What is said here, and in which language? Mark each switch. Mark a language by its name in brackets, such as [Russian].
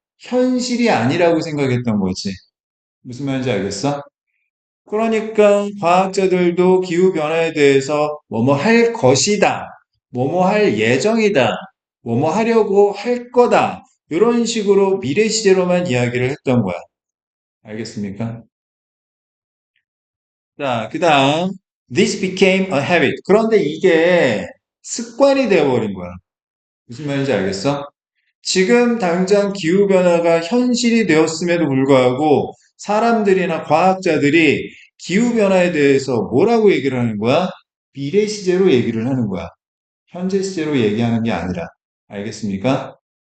[Korean] 현실이 아니라고 생각했던 거지. 무슨 말인지 알겠어? 그러니까 과학자들도 기후변화에 대해서 뭐뭐 할 것이다, 뭐뭐 할 예정이다, 뭐뭐 하려고 할 거다, 이런 식으로 미래 시제로만 이야기를 했던 거야. 알겠습니까? 자, 그 다음, [English] this became a habit. [Korean] 그런데 이게 습관이 되어버린 거야. 무슨 말인지 알겠어? 지금 당장 기후변화가 현실이 되었음에도 불구하고 사람들이나 과학자들이 기후변화에 대해서 뭐라고 얘기를 하는 거야? 미래 시제로 얘기를 하는 거야. 현재 시제로 얘기하는 게 아니라. 알겠습니까?